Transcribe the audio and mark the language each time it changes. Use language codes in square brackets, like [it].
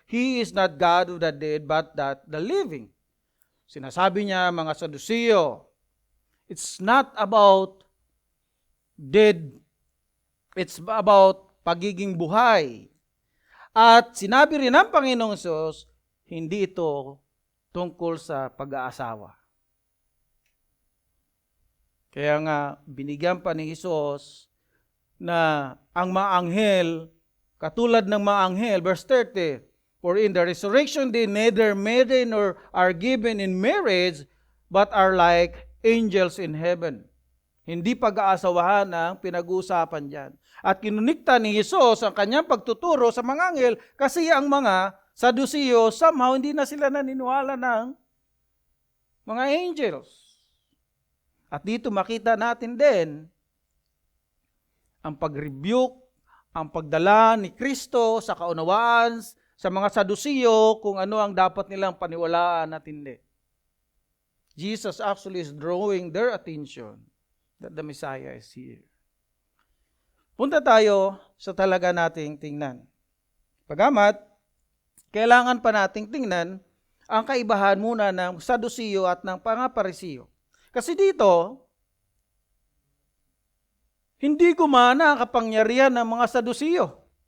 [en] He is not God of the dead but that the living. [tl] Sinasabi niya, mga Saduceo, [en] it's not about dead. It's about [tl] pagiging buhay. At sinabi rin ng Panginoong Hesus, hindi ito tungkol sa pag-aasawa. Kaya nga, binigyan pa ni Hesus na ang mga anghel, katulad ng mga anghel, verse 30, [en] for in the resurrection they neither marry nor are given in marriage, but are like angels in heaven. [tl] Hindi pag-aasawahan ang pinag-uusapan dyan. At kinunikta ni Jesus ang kanyang pagtuturo sa mga anghel kasi ang mga Saduceo, somehow hindi na sila naniniwala ng mga angels. At dito makita natin din ang pag-rebuke, ang pagdala ni Kristo sa kaunawaan sa mga Saduceo kung ano ang dapat nilang paniwalaan at hindi. [en] Jesus actually is drawing their attention that the Messiah is here. [tl] Punta tayo sa talaga nating tingnan. Pagamat, kailangan pa nating tingnan ang kaibahan muna ng Saduceo at ng mga Pariseo. Kasi dito, hindi gumana ang kapangyarihan ng mga Saduceo.